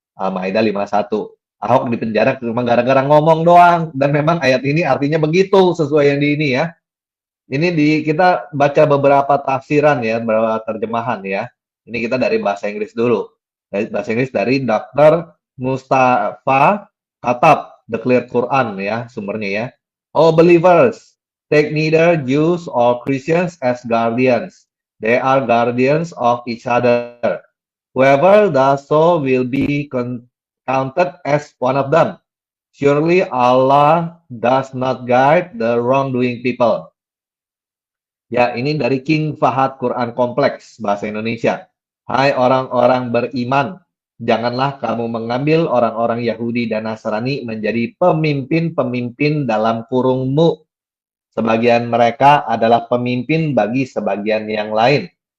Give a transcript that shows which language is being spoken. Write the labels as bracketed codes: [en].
[id] Al-Maidah 51. Ahok di penjara cuma gara-gara ngomong doang dan memang ayat ini artinya begitu sesuai yang di ini ya. Ini kita baca beberapa tafsiran ya, beberapa terjemahan ya. Ini kita dari bahasa Inggris dulu. Dari bahasa Inggris dari Dr. Mustafa Katab, The Clear Quran ya, sumbernya ya. [en] Oh believers, take neither Jews or Christians as guardians. They are guardians of each other. Whoever does so will be counted as one of them. Surely Allah does not guide the wrongdoing people. [id] Ya, ini dari King Fahad Quran Kompleks, bahasa Indonesia. Hai orang-orang beriman, janganlah kamu mengambil orang-orang Yahudi dan Nasrani menjadi pemimpin-pemimpin dalam kurungmu. Sebagian mereka adalah pemimpin bagi sebagian yang lain.